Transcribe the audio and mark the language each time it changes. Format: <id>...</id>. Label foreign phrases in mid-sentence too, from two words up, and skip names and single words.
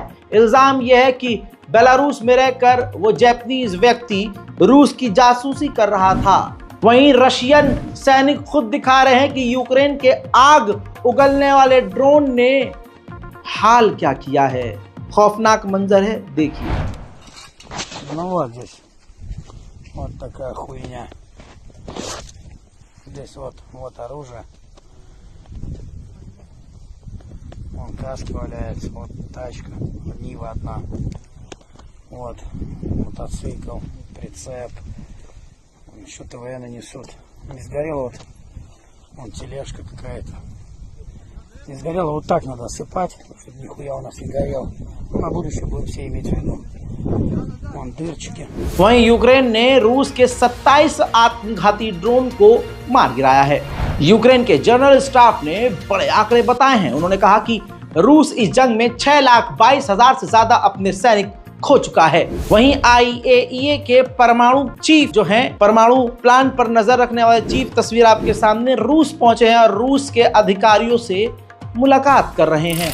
<hi>इल्जाम यह है कि बेलारूस में रहकर वो जापानीज व्यक्ति रूस की जासूसी कर रहा था। वहीं रशियन सैनिक खुद दिखा रहे हैं कि यूक्रेन के आग उगलने वाले ड्रोन ने हाल क्या किया है। खौफनाक मंजर है, देखिए।</hi> <ru>Вот такая хуйня. Здесь вот оружие. Вон каска валяется, вот тачка, Нива одна. Вот мотоцикл, прицеп. Что-то военно несут. Не сгорело вон тележка какая-то. Не сгорело, вот так надо осыпать, чтобы нихуя у нас не горело. На будущее будем все иметь в виду. Вон дырчики.</ru> <hi>वहीं यूक्रेन ने रूस के 27 आत्मघाती ड्रोन को मार गिराया है। यूक्रेन के जनरल स्टाफ ने बड़े आंकड़े बताए हैं। उन्होंने कहा कि रूस इस जंग में 6,22,000 से ज्यादा अपने सैनिक खो चुका है। वहीं IAEA के परमाणु चीफ जो हैं, परमाणु प्लान पर नजर रखने वाले चीफ, तस्वीर आपके सामने, रूस पहुंचे हैं और रूस के अधिकारियों से मुलाकात कर रहे हैं।</hi>